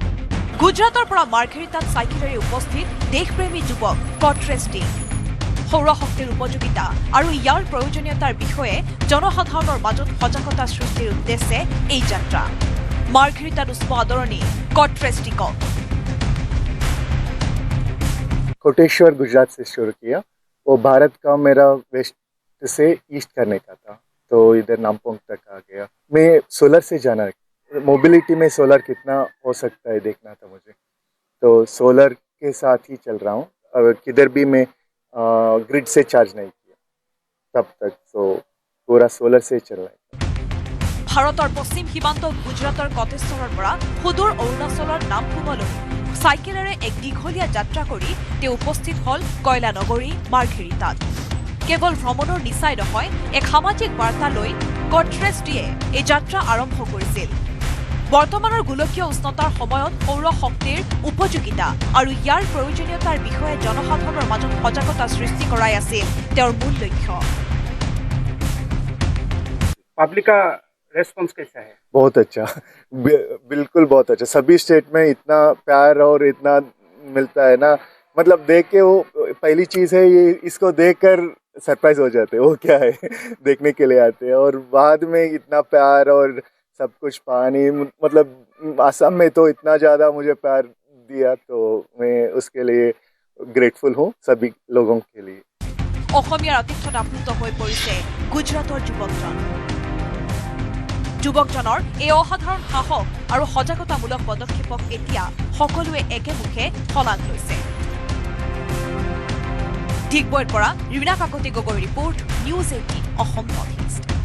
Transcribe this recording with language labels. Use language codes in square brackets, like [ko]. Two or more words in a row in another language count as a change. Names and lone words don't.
[as] গুজৰাটৰ পৰা মাৰ্ঘেৰিটাত চাইকেলেৰে উপস্থিত দেশপ্ৰেমী যুৱক কট্ৰেছ টিক। সৌৰশক্তিৰ উপযোগিতা আৰু ইয়াৰ প্ৰয়োজনীয়তাৰ বিষয়ে জনসাধাৰণৰ মাজত সজাগতা সৃষ্টিৰ উদ্দেশ্যে এই যাত্ৰা। মাৰ্ঘেৰিটাত উষ্ম আদৰণি কট্ৰেছ টিকক। [hi] कोटेश्वर गुजरात से शुरू किया। वो भारत का मेरा वेस्ट से ईस्ट करने का था, तो इधर नामपोंग तक आ गया। मैं सोलर से जाना, मोबिलिटी में सोलर कितना हो सकता है देखना था मुझे, तो सोलर के साथ ही चल रहा हूँ। अब किधर भी मैं ग्रिड से चार्ज नहीं किया तब तक, तो पूरा सोलर से चल रहा है। [as] ভাৰতৰ পশ্চিম সীমান্ত গুজৰাটৰ কটেশ্বৰৰ পৰা সুদূৰ অৰুণাচলৰ নামপুঙলৈ চাইকেলেৰে এক দীঘলীয়া যাত্ৰা কৰি তেওঁ উপস্থিত হ'ল কয়লা নগৰী মাৰ্ঘেৰিটাত। কেৱল ভ্ৰমণৰ নিচাই নহয়, এক সামাজিক বাৰ্তা লৈ কট্ৰেছ টিয়ে এই যাত্ৰা আৰম্ভ কৰিছিল। বৰ্তমানৰ গোলকীয় উষ্ণতাৰ সময়ত সৌৰ শক্তিৰ উপযোগিতা আৰু ইয়াৰ প্ৰয়োজনীয়তাৰ বিষয়ে জনসাধাৰণৰ মাজত সজাগতা সৃষ্টি কৰাই আছিল তেওঁৰ মূল লক্ষ্য। [hi] पब्लिक का रेस्पॉन्स कैसा है? बहुत अच्छा, बिल्कुल बहुत अच्छा। सभी स्टेट में इतना प्यार और इतना मिलता है ना, मतलब देख के वो पहली चीज़ है ये, इसको देखकर सरप्राइज हो जाते हैं वो क्या है देखने के लिए आते हैं। और बाद में इतना प्यार और सब कुछ पानी, मतलब आसाम में तो इतना ज़्यादा मुझे प्यार दिया, तो मैं उसके लिए ग्रेटफुल हूँ सभी लोगों के लिए। [as] অসমীয়াৰ আতিথ্যত আপ্লুত হৈ পৰিছে গুজৰাটৰ যুৱকজন। যুৱকজনৰ এই অসাধাৰণ সাহস আৰু সজাগতামূলক পদক্ষেপক এতিয়া সকলোৱে একেমুখে শলাগ লৈছে। ডিগবৈৰ পৰা ৰীনা কাকতি গগৈ ৰিপৰ্ট, নিউজ 18 অসম নৰ্থ ইষ্ট।